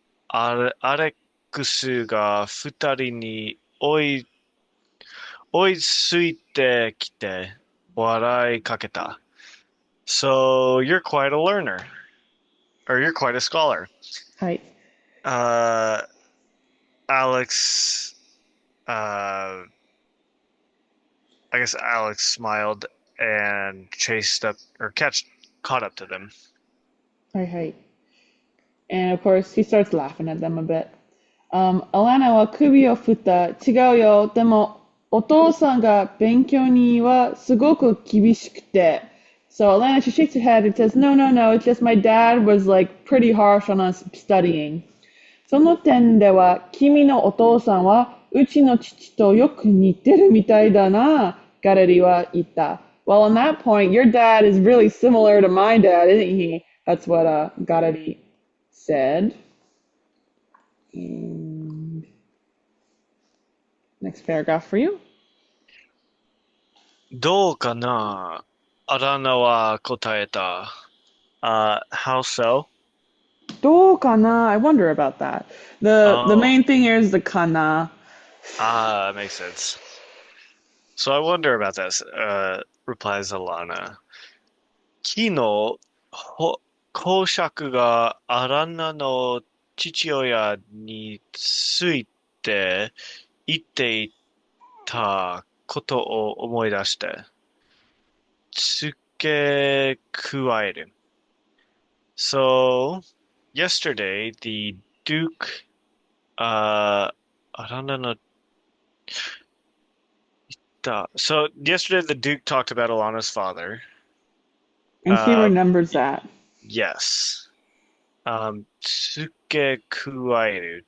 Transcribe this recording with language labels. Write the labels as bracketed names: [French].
[Japanese] アレックスが二人に追いついてきて笑いかけた. [English] So you're quite a learner. Or you're quite a scholar. [Japanese] はい。 [English] Alex, I guess Alex smiled and caught up to them. [Japanese] はいはい。 [English] And of course, he starts laughing at them a bit. [Japanese] Alanna は首を振った。違うよ。でも、お父さんが勉強にはすごく厳しくて。 [English] So Alanna, she shakes her head and says, no, no, no, it's just my dad was like pretty harsh on us studying. [Japanese] その点では、君のお父さんはうちの父とよく似てるみたいだな、ガレリは言った。 [English] Well, on that point, your dad is really similar to my dad, isn't he? That's what Garari said. And next paragraph for you. [Japanese] どうかな?アラナは答えた. [English] How so? どうかな? I wonder about that. The main thing here is the kana. That makes sense. So I wonder about this, replies Alanna. [Japanese] 昨日、公爵がアランナの父親について言っていたことを思い出して、付け加える. [English] So, yesterday, the Duke, アランナのSo yesterday the Duke talked about Alanna's father. And she remembers that. [Japanese] Yes. Tsuke kuairu.